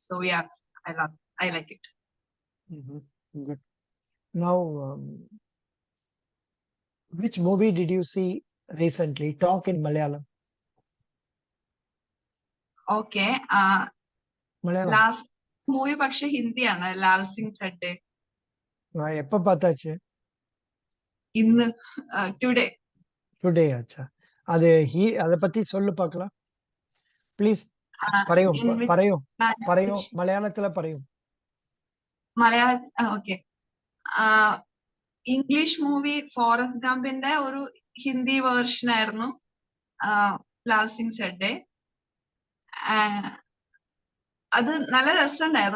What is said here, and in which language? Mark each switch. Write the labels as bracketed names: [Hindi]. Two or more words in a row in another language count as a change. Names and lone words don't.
[English] So yes, I like it. Good. Now, which movie did you see recently? Talk in Malayalam. Okay. Malayalam. Last movie [Malayalam] പക്ഷെ ഹിന്ദിയാണ്, ലാൽ സിംഗ് ചഡ്ഡെ. [Tamil] எப்ப பார்த்தாச்சு? [Malayalam] ഇന്ന്, ടുഡേ. [English] today [Tamil] ஆச்சா? அத பத்தி சொல்லு பார்க்கலாம். ப்ளீஸ் [Malayalam] പറയും മലയാളത്തിലെ പറയും. മലയാളം. ഓക്കെ. ഇംഗ്ലീഷ് മൂവി ഫോറസ്റ്റ് ഗംപിന്റെ ഒരു ഹിന്ദി വേർഷൻ ആയിരുന്നു ലാൽ സിംഗ് ചെഡ്ഡെ. അത് നല്ല രസമുണ്ടായിരുന്നു.